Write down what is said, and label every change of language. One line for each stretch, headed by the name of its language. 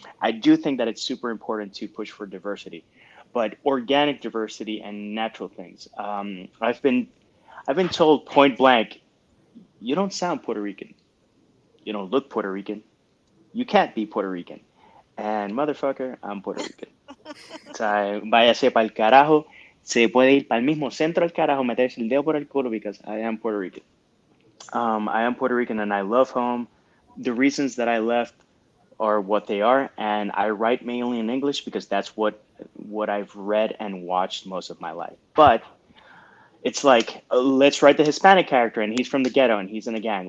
English: I do think that it's super important to push for diversity, but organic diversity and natural things. I've been told point blank, you don't sound Puerto Rican, you don't look Puerto Rican, you can't be Puerto Rican, and motherfucker, I'm Puerto Rican.
Spanish: O sea, váyase para el carajo. Se puede ir para el mismo centro del carajo, meterse el dedo por el culo,
English: because I am Puerto Rican. I am Puerto Rican and I love home. The reasons that I left are what they are, and I write mainly in English because that's what I've read and watched most of my life. But it's like, let's write the Hispanic character and he's from the ghetto and he's in a gang.